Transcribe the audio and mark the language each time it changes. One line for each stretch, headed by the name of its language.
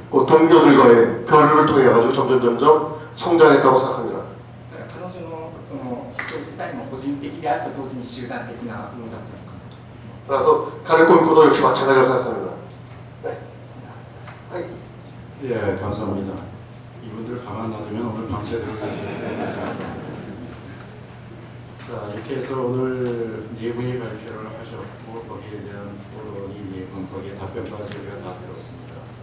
Korean: 그 동료들과의 교류를 통해 가지고 점점 성장했다고 생각합니다.
Japanese: だから彼女のその思想自体も個人的であると同時に集団的なものだったのかなと
Korean: 그래서 가르코미코도 역시 마찬가지라고 생각합니다. 네. 예, 감사합니다. 이분들 가만 놔두면 오늘 밤새 들어가겠습니다. 자, 이렇게 해서 오늘 네 분이 발표를 하셨고 거기에 대한 토론이 네 분, 거기에 답변까지 우리가 다 들었습니다.